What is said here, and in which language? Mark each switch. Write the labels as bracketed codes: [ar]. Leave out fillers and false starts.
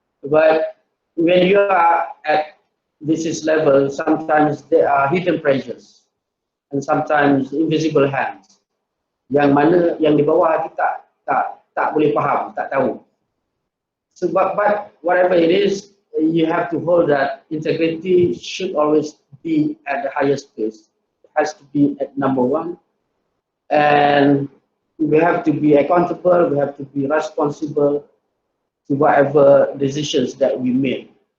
[en] But when you are at this level, sometimes there are hidden pressures and sometimes invisible hands. [ms] Yang mana yang di bawah kita tak boleh faham, tak tahu. [en] So but whatever it is, you have to hold that integrity should always be at the highest place. It has to be at number one, and we have to be accountable, we have to be responsible to whatever decisions that we make.